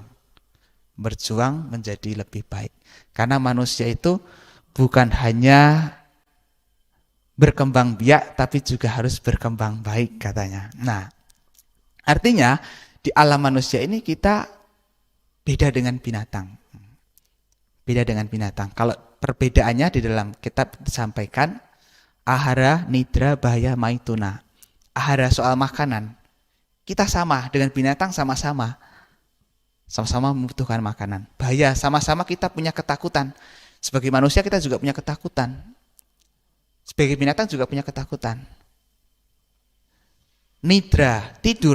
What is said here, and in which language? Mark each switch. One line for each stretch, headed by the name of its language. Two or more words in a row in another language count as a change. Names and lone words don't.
Indonesian: Berjuang menjadi lebih baik. Karena manusia itu bukan hanya berkembang biak, tapi juga harus berkembang baik katanya. Nah, artinya di alam manusia ini kita beda dengan binatang. Beda dengan binatang. Kalau perbedaannya di dalam kitab disampaikan
Sanskrit: ahara, nidra, bahaya, maituna.
Indonesian: Ahara soal makanan. Kita sama dengan binatang sama-sama. Sama-sama membutuhkan makanan. Bahaya, sama-sama kita punya ketakutan. Sebagai manusia kita juga punya ketakutan. Sebagai binatang juga punya ketakutan. Nidra, tidur.